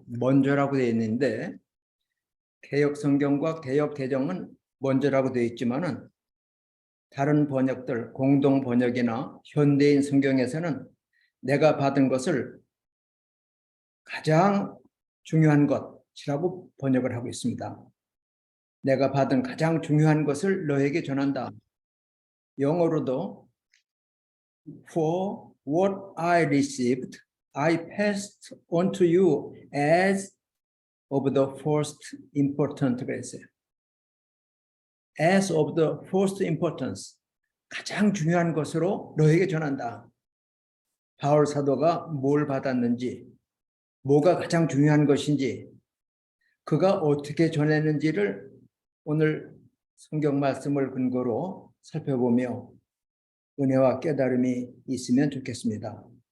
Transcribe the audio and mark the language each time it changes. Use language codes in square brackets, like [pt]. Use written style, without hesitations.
[ko] 먼저라고 되어 있는데 개역 성경과 개역 개정은 먼저라고 되어 있지만은 다른 번역들 공동 번역이나 현대인 성경에서는 내가 받은 것을 가장 중요한 것이라고 번역을 하고 있습니다. 내가 받은 가장 중요한 것을 너에게 전한다. 영어로도 [en] For what I received, I passed on to you as of the first importance. [ko] 그랬어요. [en] As of the first importance. [ko] 가장 중요한 것으로 너에게 전한다. 바울 사도가 뭘 받았는지, 뭐가 가장 중요한 것인지, 그가 어떻게 전했는지를 오늘 성경 말씀을 근거로 살펴보며 은혜와 깨달음이 있으면 좋겠습니다.